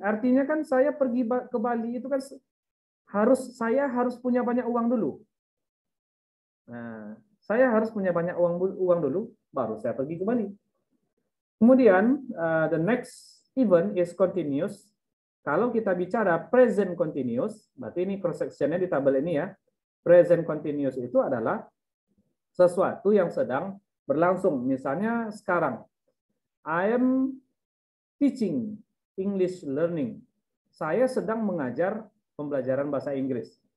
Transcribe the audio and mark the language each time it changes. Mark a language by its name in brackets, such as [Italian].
[Indonesian] Artinya kan saya pergi ke Bali itu kan saya harus punya banyak uang dulu. Nah, saya harus punya banyak uang dulu, baru saya pergi ke Bali. Kemudian, [English] the next event is continuous. [Indonesian] Kalau kita bicara present continuous, berarti ini cross section-nya di tabel ini ya. Present continuous itu adalah sesuatu yang sedang berlangsung. Misalnya sekarang, [English] I am teaching English learning. [Indonesian] Saya sedang mengajar pembelajaran bahasa Inggris.